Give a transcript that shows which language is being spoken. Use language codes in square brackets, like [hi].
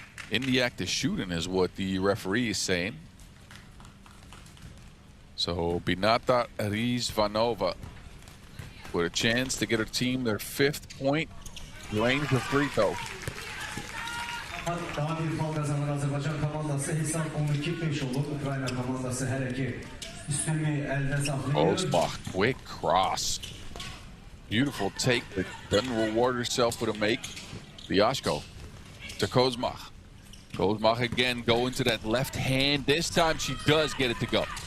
[en] In the act of shooting is what the referee is saying. So Binata Rizvanova with a chance to get her team their 5th point, range of free throw. [az] Daha bir faul kazanır Azerbaycan komandası. Hesap 12-5 olur. Ukrayna komandası her iki üstünlüğü elde saklıyor. [en] Kozmach, quick cross. Beautiful take, but doesn't reward herself with a make. Biashko to Kozmach. Kozmach again going to that left hand. This time she does get it to go.